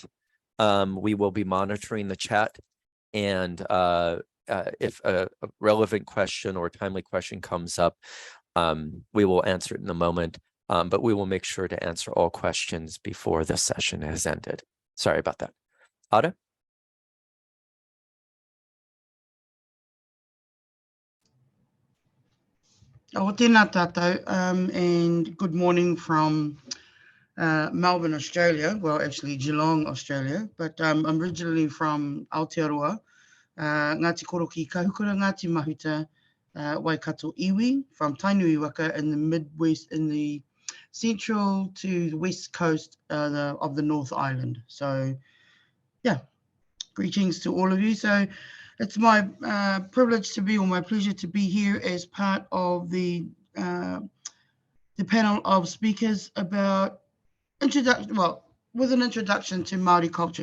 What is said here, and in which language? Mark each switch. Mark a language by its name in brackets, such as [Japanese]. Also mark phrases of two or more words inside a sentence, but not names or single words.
[English] We will be monitoring the chat, and if a relevant question or timely question comes up, we will answer it in a moment, but we will make sure to answer all questions before the session has ended. Sorry about that. Ada? [Māori] O tēnā tātou, [English] and good morning from Melbourne, Australia. Well, actually Geelong, Australia, but I'm originally from Aotearoa, Ngāti Koroki Kahukura, Ngāti Mahuta, Waikato iwi, from Tainui Waka in the Midwest, in the central to the west coast of the North Island. So yeah, greetings to all of you. So it's my privilege to be, or my pleasure to be here as part of the panel of speakers about with an introduction to Māori culture.